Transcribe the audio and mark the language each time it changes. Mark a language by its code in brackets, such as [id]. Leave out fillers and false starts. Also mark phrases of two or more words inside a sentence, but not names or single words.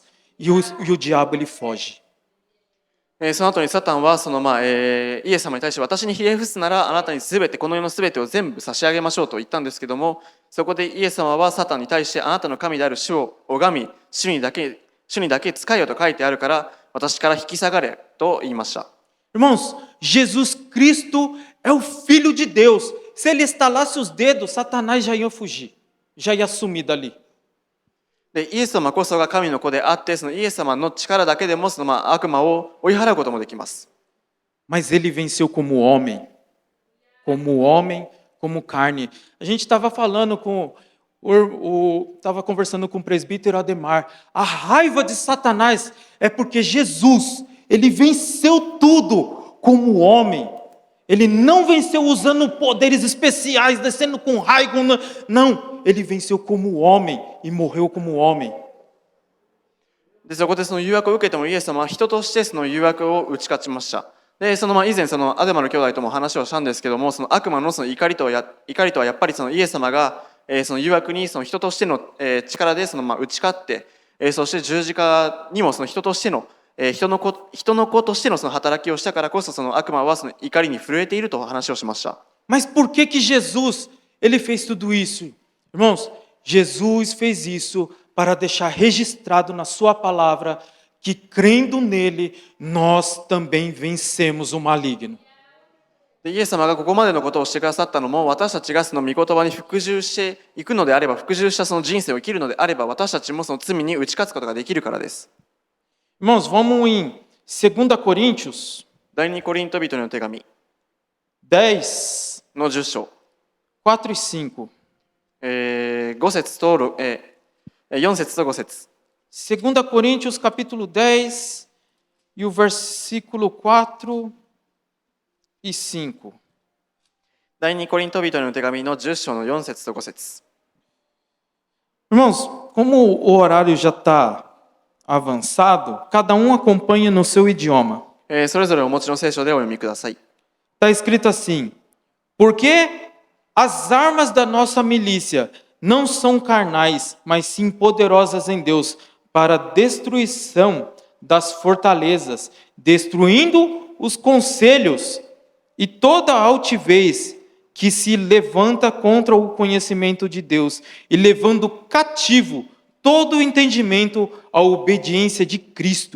[pt] E o diabo ele foge. [ja] その後にサタンはイエス様に対して私にひれ伏すならあなたに全てこの世の全てを全部差し上げましょうと言ったんですけどもそこでイエス様はサタンに対してあなたの神である主を拝み主にだけ仕えよと書いてあるから私から引き下がれと言いました。 [pt] Irmãos, Jesus Cristo é o Filho de Deus. Se ele estalasse os dedos, Satanás já ia fugir, já ia sumir dali. [ja] でイエス様こそが神の子であってイエス様の力だけでも悪魔を追い払うこともできます。 [pt] Mas ele venceu como homem, como carne. A gente estava falando estava conversando com o presbítero Ademar. A raiva de Satanás é porque Jesus, ele venceu tudo como homem. Ele não venceu usando poderes especiais, descendo com raio, não. Ele venceu como homem e morreu como homem. [ja] でそこで誘惑を受けてもイエス様は人として誘惑を打ち勝ちました。で以前アデマの兄弟とも話をしたんですけども悪魔の怒りとはやっぱりイエス様が誘惑に人としての力で打ち勝ってそして十字架にも人としての人の子としての働きをしたからこそ悪魔は怒りに震えていると話をしました。 [pt] Mas por que Jesus ele fez tudo isso? Irmãos, Jesus fez isso para deixar registrado na sua palavra que crendo nele nós também vencemos o maligno. [ja] でイエス様がここまでのことをしてくださったのも、私たちがその御言葉に服従していくのであれば、服従したその人生を生きるのであれば、私たちもその罪に打ち勝つことができるからです。 [pt] Irmãos, vamos em 2 Coríntios [ja] 第二コリント人への手紙 [pt] 10, [ja] の10章、 [pt] 4 e 5. [ja] 5節と4節と5節。 [pt] 2 Coríntios capítulo 10 e o versículo 4 e 5. [ja] 第二コリント人への手紙の10章の4節と5節。 [pt] Irmãos, como o horário já está avançado, cada um acompanha no seu idioma. [ja] それぞれお持ちの聖書でお読みください。 [pt] Está escrito assim: porque as armas da nossa milícia não são carnais, mas sim poderosas em Deus para a destruição das fortalezas, destruindo os conselhos e toda a altivez que se levanta contra o conhecimento de Deus e levando cativo todo o entendimento à obediência de Cristo.